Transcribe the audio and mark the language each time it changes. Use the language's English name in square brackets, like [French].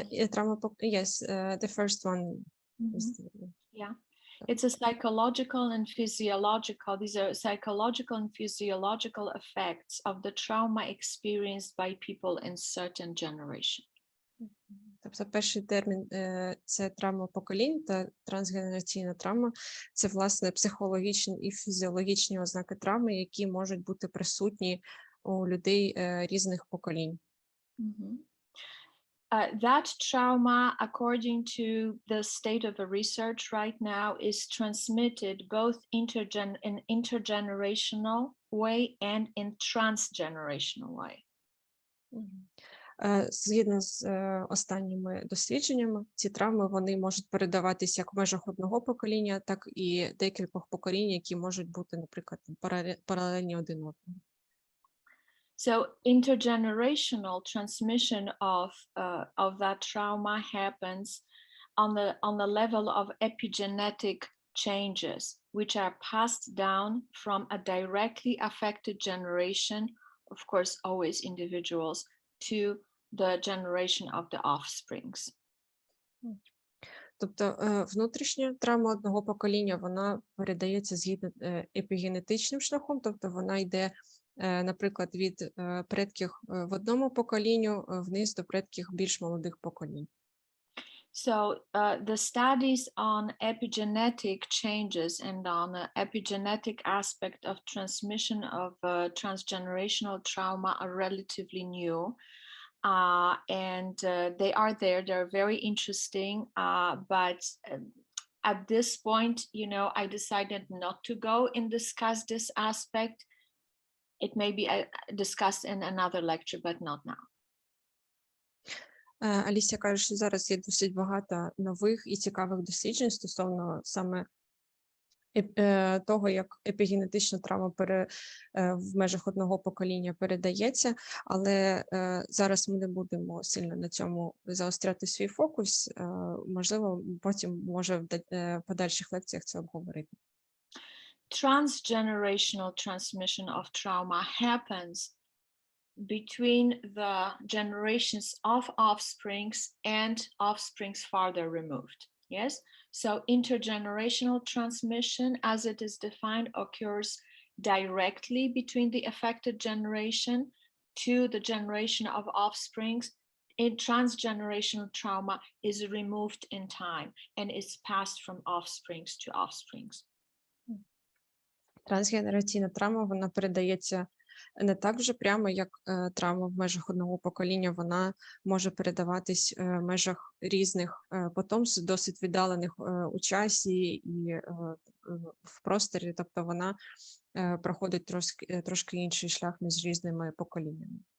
[English] Trauma, yes, the first one. Yeah. It's a psychological and physiological, these are psychological and physiological effects of the trauma experienced by people in certain generation. [Ukrainian] Тобто перший термін – це травма поколінь та трансгенераційна травма – це, власне, психологічні і фізіологічні ознаки травми, які можуть бути присутні у людей різних поколінь. [English] That trauma, according to the state of the research right now, is transmitted both in intergenerational way and in transgenerational way. [Ukrainian] Згідно з останніми дослідженнями, ці травми вони можуть передаватися як в межах одного покоління, так і декількох поколінь, які можуть бути, наприклад, паралельні один одному. [English] So intergenerational transmission of that trauma happens on the level of epigenetic changes, which are passed down from a directly affected generation, of course, always individuals, to the generation of the offsprings. [Ukrainian] Тобто внутрішня травма одного покоління, вона передається згідно епігенетичним шляхом, тобто вона йде, наприклад, від предків в одному поколінню вниз до предків більш молодих поколінь. [English] So the studies on epigenetic changes and on the epigenetic aspect of transmission of transgenerational trauma are relatively new. And they are there, they're very interesting, but at this point, you know, I decided not to go and discuss this aspect. It may be discussed in another lecture, but not now. [Ukrainian] Алісія каже, що зараз є досить багато нових і цікавих досліджень стосовно саме того, як епігенетична травма в межах одного покоління передається, але зараз ми не будемо сильно на цьому заостряти свій фокус, можливо, потім може в подальших лекціях це обговорити. [English] Transgenerational transmission of trauma happens between the generations of offsprings and offsprings farther removed. Yes, so intergenerational transmission, as it is defined, occurs directly between the affected generation to the generation of offsprings. In transgenerational trauma is removed in time and is passed from offsprings to offsprings. [Ukrainian] Трансгенераційна травма, вона передається не так вже прямо, як травма в межах одного покоління, вона може передаватись в межах різних потомств, досить віддалених у часі і в просторі, тобто вона проходить трошки інший шлях між різними поколіннями.